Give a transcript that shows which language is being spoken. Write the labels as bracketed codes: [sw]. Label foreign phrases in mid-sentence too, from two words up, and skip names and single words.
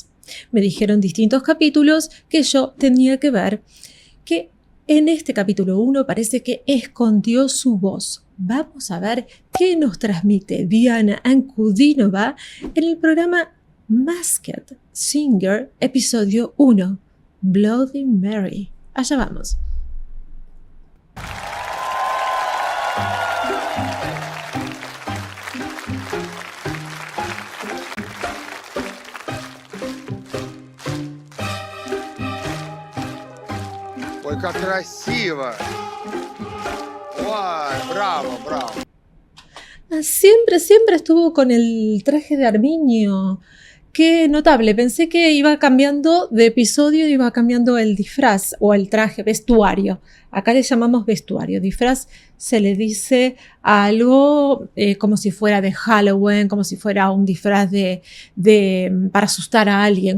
[es] Me dijeron distintos capítulos que yo tenía que ver, que en este capítulo 1 parece que escondió su voz. Vamos a ver qué nos transmite Diana Ankudinova en el programa Masked Singer, episodio 1, Bloody Mary. Allá vamos. [ru] Ой, как красиво! Ой, браво, браво. [es] Siempre estuvo con el traje de Arminio. Qué notable. Pensé que iba cambiando de episodio, iba cambiando el disfraz o el traje, vestuario. Acá le llamamos vestuario. Disfraz se le dice a algo como si fuera de Halloween, como si fuera un disfraz para asustar a alguien.